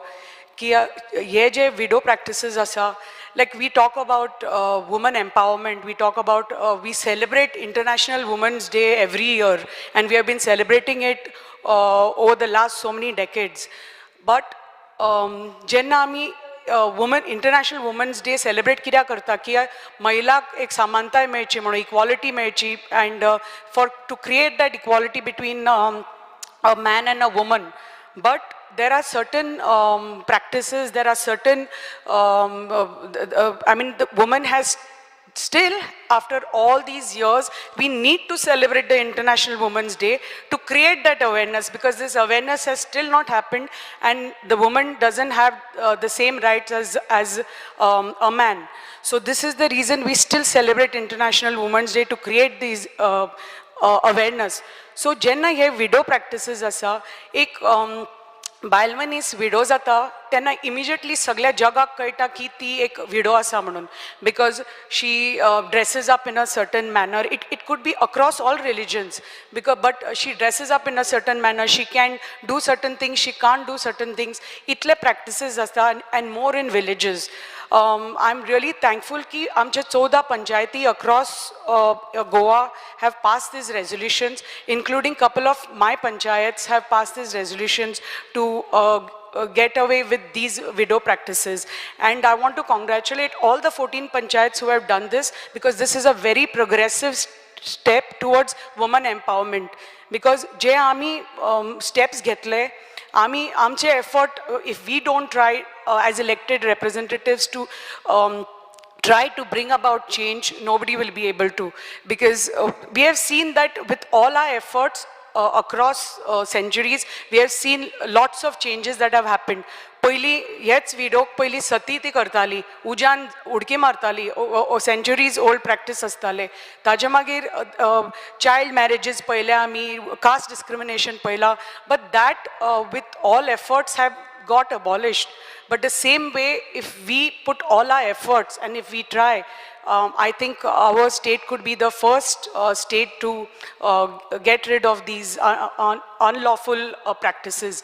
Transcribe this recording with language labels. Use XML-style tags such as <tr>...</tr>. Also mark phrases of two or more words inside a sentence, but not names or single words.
<kok>Ki ye je</kok> <en>widow practices asa, like we talk about women empowerment, we talk about, we celebrate International Women's Day every year, and we have been celebrating it over the last so many decades. But</en> <kok>jenna ami</kok> <en>women International Women's Day celebrate</en> <kok>कित्याक करता की महिलाक एक समानताय मेळची म्हणून</kok> <en>equality मेळची, and to create that equality between a man and a woman. But there are certain practices, there are certain, I mean, the woman has still, after all these years, we need to celebrate the International Women's Day to create that awareness, because this awareness has still not happened, and the woman doesn't have the same rights as a man. So this is the reason we still celebrate International Women's Day, to create these awareness.</en> <kok>So jenna हे</kok> <en>widow practices</en> <kok>asa, एक बायल मनीस विडो जाता तेन्ना इमिजिएटली सगळ्या जगाक कळटा की ती एक विडो आसा म्हणून,</kok> <en>because she dresses up in a certain manner. It could be across all religions, but she dresses up in a certain manner, she can do certain things, she can't do certain things.</en> <kok>इतले प्रॅक्टिसीस आसता,</kok> <en>and more in villages. I am really thankful</en> <kok>की आमचे</kok> <en>14 पंचायती अक्रॉस Goa have passed these resolutions, including couple of my panchayats have passed these resolutions to get away with these widow practices. And I want to congratulate all the 14 panchayats who have done this, because this is a very progressive step towards women empowerment. Because</en> <kok>je आमी</kok> <en>steps घेतले,</en> <kok>आमी आमचे</kok> <en>effort, if we don't try as elected representatives to try to bring about change, nobody will be able to. Because we have seen that with all our efforts across centuries, we have seen lots of changes that have happened.</en> <kok>पहिली हेच विडोक पहिली सती ती करताली, उज्यान उडकी मारताली,</kok> <en>centuries old practice</en> <kok>आसताले. ताजे मागीर</kok> <en>child marriages</en> <kok>पळयले आमी,</kok> <en>caste discrimination</en> <kok>पळयला,</kok> <en>But that with all efforts have got abolished. But the same way, if we put all our efforts and if we try, I think our state could be the first state to get rid of these unlawful practices.</en>